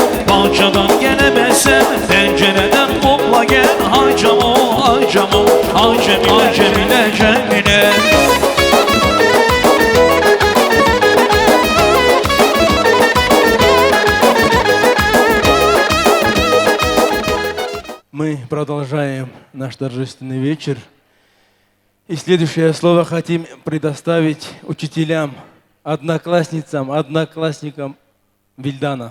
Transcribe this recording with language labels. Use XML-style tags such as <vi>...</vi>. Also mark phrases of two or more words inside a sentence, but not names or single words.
<tr>Bahçeden gelemezsen pencereden kokla gel. Hay camo, hay camo, hay Cemile, Cemile, Cemile.</tr> <ru>Мы продолжаем наш торжественный вечер. И следующее слово хотим предоставить учителям, одноклассницам, одноклассникам Вильдана.</ru>